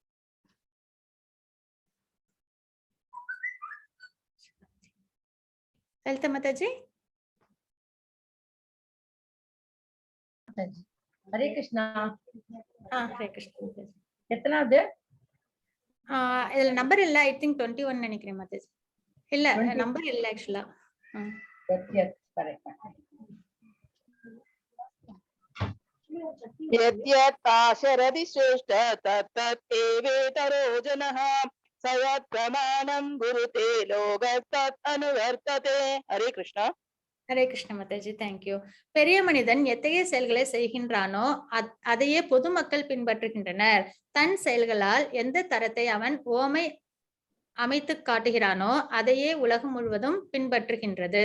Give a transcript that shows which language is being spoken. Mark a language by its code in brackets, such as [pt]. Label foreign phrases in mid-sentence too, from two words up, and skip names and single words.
[ta] லலிதா மாதாஜி. ஹரே கிருஷ்ணா. ஹரே கிருஷ்ணா. எத்தனாவது? இதுல நம்பர் இல்ல, [en] I think [ta] 21 நினைக்கிறேன் மாதாஜி. இல்ல நம்பர் இல்ல ஆக்சுவலா. [sa] यद्यत्ताशरति श्रेष्ठ तत्तदेवेतरो जनः सयत् प्रमाणं गुरुते लोकस्तत् अनुवर्तते. [ta] हरे कृष्णा. ஹரே கிருஷ்ண மாதாஜி, தேங்க்யூ. பெரிய மனிதன் எத்தகைய செயல்களை செய்கின்றானோ அதையே பொதுமக்கள் பின்பற்றுகின்றனர். தன் செயல்களால் எந்த தரத்தை அவன் ஓமை அமைத்து காட்டுகிறானோ அதையே உலகம் முழுவதும் பின்பற்றுகின்றது.